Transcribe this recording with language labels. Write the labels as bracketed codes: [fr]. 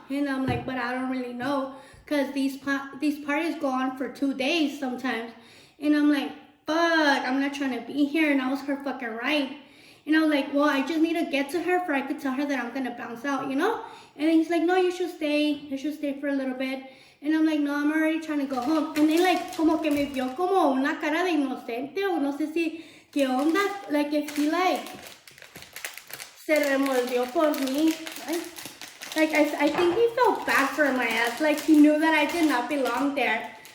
[en] And I'm like, but I don't really know, cause these parties go on for 2 days sometimes. And I'm like, fuck, I'm not trying to be here. And I was her fucking right. And I was like, well, I just need to get to her for I could tell her that I'm gonna bounce out, you know? And he's like, no, you should stay. You should stay for a little bit. And I'm like, no, I'm already trying to go home. And they like, [es] como que me vio como una cara de inocente, o no sé si, qué onda. [en] Like, if he like, [es] se remoldeó por mí. [en] Like, I think he felt bad for my ass. Like, he knew that I did not belong there.